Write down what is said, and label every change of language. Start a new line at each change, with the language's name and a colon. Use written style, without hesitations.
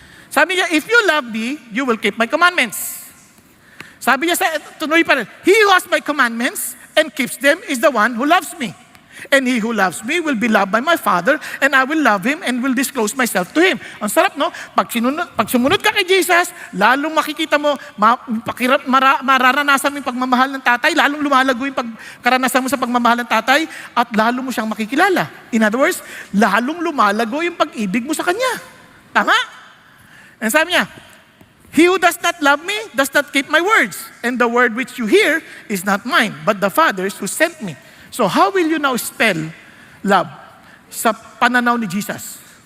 Filipino: Sabi niya,
English: if you love me, you will keep my commandments.
Filipino: Sabi niya, tuloy pa rin,
English: he who has my commandments and keeps them is the one who loves me. And he who loves me will be loved by my Father, and I will love him and will disclose myself to him.
Filipino: Ang sarap, no? Pag sumunod ka kay Jesus, lalong makikita mo, mararanasan mo yung pagmamahal ng tatay, lalong lumalago yung pagkaranasan mo sa pagmamahal ng tatay, at lalong mo siyang makikilala.
English: In other words,
Filipino: lalong lumalago yung pag-ibig mo sa Kanya. Tama?
English: And sabi niya, he who does not love me does not keep my words, and the word which you hear is not mine, but the Father's who sent me. So how will you now spell love
Filipino: sa pananaw ni Jesus?